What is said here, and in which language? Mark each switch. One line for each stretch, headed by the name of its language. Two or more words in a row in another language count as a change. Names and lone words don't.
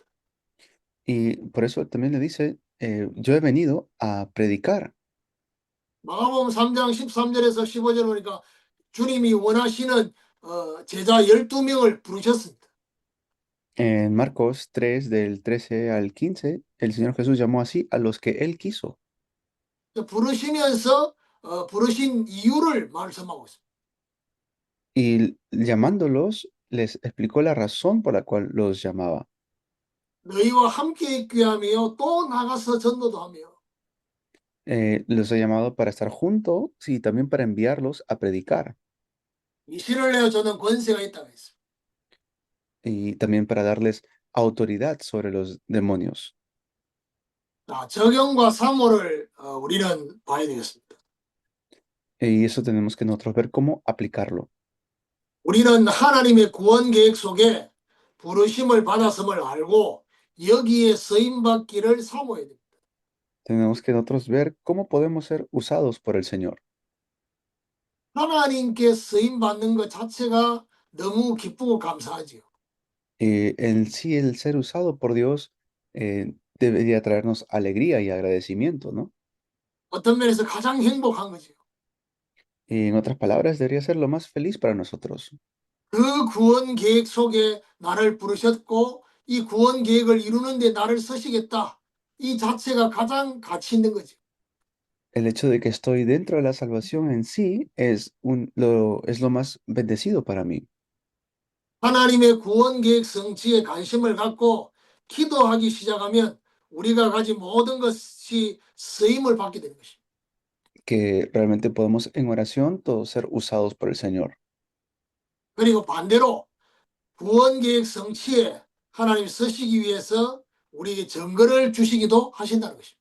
Spanish: Y por eso también le dice, yo he venido a predicar.
Korean: 마가복음 3장 13절에서 15절 보니까 주님이 원하시는 제자 12명을 부르셨습니다.
Spanish: En Marcos 3, del 13 al 15, el Señor Jesús llamó así a los que Él quiso.
Korean: 부르시면서 부르신 이유를 말씀하고 있습니다.
Spanish: Y llamándolos, les explicó la razón por la cual los llamaba.
Korean: 너희와 함께 있게 하며 또 나가서 전도도 하며
Spanish: Los ha llamado para estar juntos y también para enviarlos a predicar
Korean: 이신을 내어 저는 권세가 있다고 했습니다.
Spanish: y también para darles autoridad sobre los demonios.
Korean: 자, 적용과 사모를 우리는 봐야 되겠습니다.
Spanish: Y eso tenemos que nosotros ver cómo aplicarlo.
Korean: 우리는 하나님의 구원 계획 속에 부르심을 받았음을 알고 여기에 쓰임 받기를 사모해야 됩니다.
Spanish: Tenemos que nosotros ver cómo podemos ser usados por el Señor.
Korean: 하나님께 쓰임 받는 것 자체가 너무 기쁘고 감사하지요.
Spanish: En sí, el ser usado por Dios debería traernos alegría y agradecimiento, ¿no?
Korean: 어떤 면에서 가장 행복한 거지요.
Spanish: Y en otras palabras, debería ser lo más feliz para nosotros.
Korean: 그 구원 계획 속에 나를 부르셨고 이 구원 계획을 이루는 데 나를 쓰시겠다. 이 자체가 가장 가치 있는 거죠.
Spanish: El hecho de que estoy dentro de la salvación en sí es lo más bendecido para mí.
Korean: 하나님의 구원 계획 성취에 관심을 갖고 기도하기 시작하면 우리가 가진 모든 것이 쓰임을 받게 되는 것입니다.
Spanish: Que realmente podemos en oración todos ser usados por el Señor.
Korean: 그리고 반대로 구원 계획 성취에 하나님 쓰시기 위해서 우리에게 증거를 주시기도 하신다는 것입니다.